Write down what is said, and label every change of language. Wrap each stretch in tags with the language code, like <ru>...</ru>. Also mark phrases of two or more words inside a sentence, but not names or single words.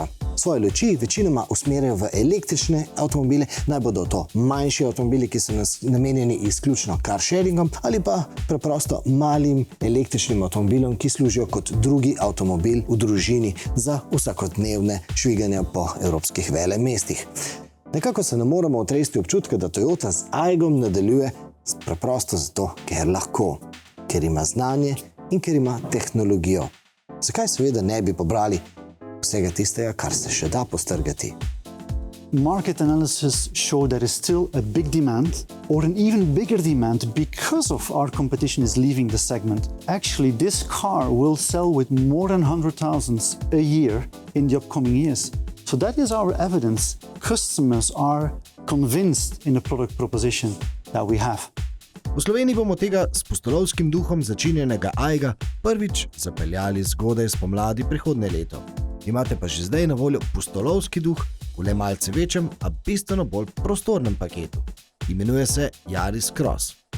<sl>Svoje luči večinoma usmerjajo v električne avtomobile, naj bodo to manjši avtomobili, ki so namenjeni izključno carsharingom, ali pa preprosto malim električnim avtomobilom, ki služijo kot drugi avtomobil v družini za vsakodnevne šviganja po evropskih velemestih. Nekako se ne moremo otresti občutka, da Toyota z Aigom nadaljuje preprosto zato, ker lahko, ker ima znanje in ker ima tehnologijo. Zakaj seveda ne bi pobrali vsega tistega, kar se še da postrgati?</sl> <en>Market analysis show there is still a big demand, or an even bigger demand, because of our competition is leaving the segment. Actually, this car will sell with more than 100,000 a year in the upcoming years. So that is our evidence. Customers are convinced in the product proposition that we have.</en> <sl>V Sloveniji bomo tega s pustolovskim duhom začinjenega Aiga prvič zapeljali zgodaj spomladi prihodnje leto. Imate pa že zdaj na voljo pustolovski duh v le malce večjem, a bistveno bolj prostornem paketu. Imenuje se Yaris Cross.</sl>